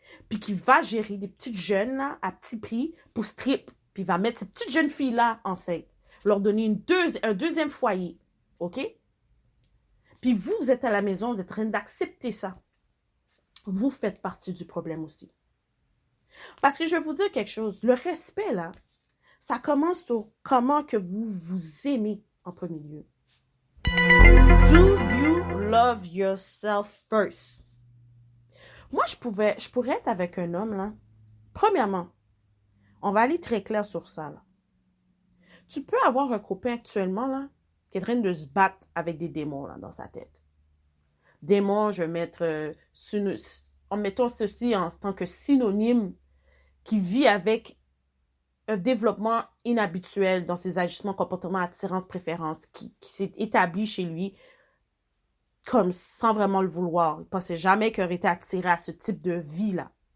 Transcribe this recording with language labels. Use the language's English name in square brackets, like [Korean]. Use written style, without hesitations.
[French] Puis qui va gérer des petites jeunes là, à petit prix pour strip, puis il va mettre ces petites jeunes filles-là enceintes, leur donner un deuxième foyer, ok? Puis vous êtes à la maison, vous êtes en train d'accepter ça. Vous faites partie du problème aussi. Parce que je vais vous dire quelque chose, le respect, là, ça commence sur comment que vous vous aimez en premier lieu. [English] Do you love yourself first? [French] Moi, je pourrais être avec un homme, là. Premièrement, on va aller très clair sur ça, là. Tu peux avoir un copain actuellement, là, qui est en train de se battre avec des démons, là, dans sa tête. Démons, je vais mettre, en mettant ceci en tant que synonyme, qui vit avec un développement inhabituel dans ses agissements, comportements, attirance, préférence, qui s'est établi chez lui comme sans vraiment le vouloir. Il ne pensait jamais qu'il aurait été attiré à ce type de vie-là.